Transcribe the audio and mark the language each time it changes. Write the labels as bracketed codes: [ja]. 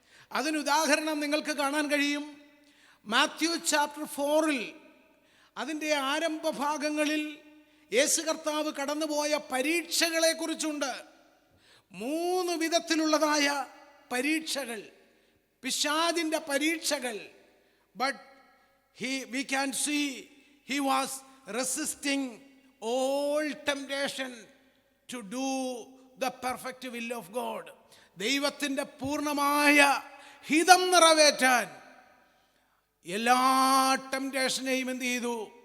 [ml] അതിനുദാഹരണം നിങ്ങൾക്ക് കാണാൻ കഴിയും. മാത്യു ചാപ്റ്റർ 4 അതിൻ്റെ ആരംഭ ഭാഗങ്ങളിൽ യേശു കർത്താവ് കടന്നുപോയ പരീക്ഷകളെ കുറിച്ചുണ്ട്. 3 വിധത്തിലുള്ളതായ പരീക്ഷകൾ, പിശാചിൻ്റെ പരീക്ഷകൾ. [en] But we can see he was resisting all temptation to do the perfect will of God. [ml] ദൈവത്തിൻ്റെ പൂർണ്ണമായ ഹിതം നിറവേറ്റാൻ എല്ലാ ടെംപ്റ്റേഷനെയും എന്ത് ചെയ്തു?